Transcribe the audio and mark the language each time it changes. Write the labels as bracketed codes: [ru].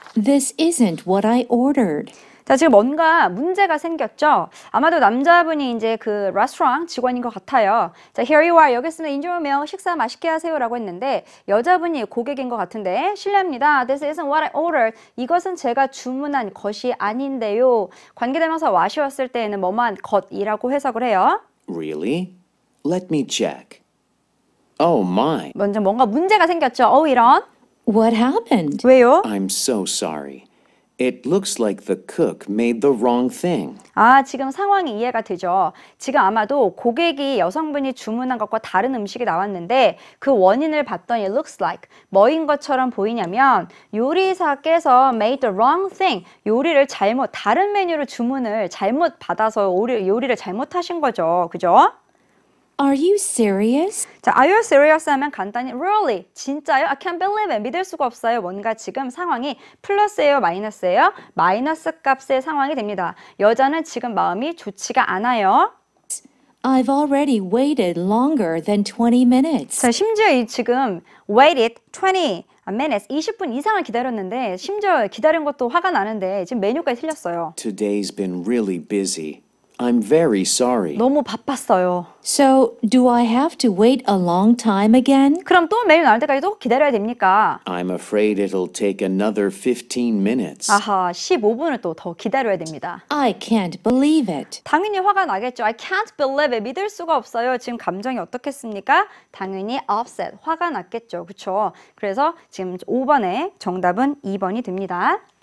[en] This isn't what I ordered. [ko] 자, 지금 뭔가 문제가 생겼죠? 아마도 남자분이 이제 그 레스토랑 직원인 것 같아요. [en] 자, here you are. [ko] 여기 있으면 [en] enjoy meal. [ko] 식사 맛있게 하세요. 라고 했는데 여자분이 고객인 것 같은데 실례합니다. [en] This isn't what I ordered. [ko] 이것은 제가 주문한 것이 아닌데요. 관계대명사 what이었을 때에는 뭐만 것이라고 해석을 해요. [en] Really? Let me check. Oh my. [ko] 먼저 뭔가 문제가 생겼죠? 이런. [en] What happened? [ko] 왜요? [en] I'm so sorry. It looks like the cook made the wrong thing. [ko] 지금 상황이 이해가 되죠. 지금 아마도 고객이 여성분이 주문한 것과 다른 음식이 나왔는데 그 원인을 봤더니 [en] it looks like [ko] 뭐인 것처럼 보이냐면 요리사께서 [en] made the wrong thing. [ko] 요리를 다른 메뉴로 주문을 잘못 받아서 요리를 잘못하신 거죠. 그죠? [en] Are you serious? [ko] 자, [en] are you serious [ko] 하면 간단히 really, 진짜요? [en] I can't believe it. [ko] 믿을 수가 없어요. 뭔가 지금 상황이 플러스예요, 마이너스예요? 마이너스 값의 상황이 됩니다. 여자는 지금 마음이 좋지가 않아요. [en] I've already waited longer than 20 minutes. [ko] 자, 심지어 지금 [en] waited 20 minutes, [ko] 20분 이상을 기다렸는데 심지어 기다린 것도 화가 나는데 지금 메뉴까지 틀렸어요. [en] Today's been really busy. I'm very sorry. [ko] 너무 바빴어요. [en] So, do I have to wait a long time again? [ko] 그럼 또 메뉴 나올 때까지 또 기다려야 됩니까? [en] I'm afraid it'll take another 15 minutes. [ko] 아하, 15분을 또 더 기다려야 됩니다. [en] I can't believe it. [ko] 당연히 화가 나겠죠. [en] I can't believe it. [ko] 믿을 수가 없어요. 지금 감정이 어떻겠습니까? 당연히 upset, 화가 났겠죠. 그렇죠? 그래서 지금 5번의 정답은 2번이 됩니다.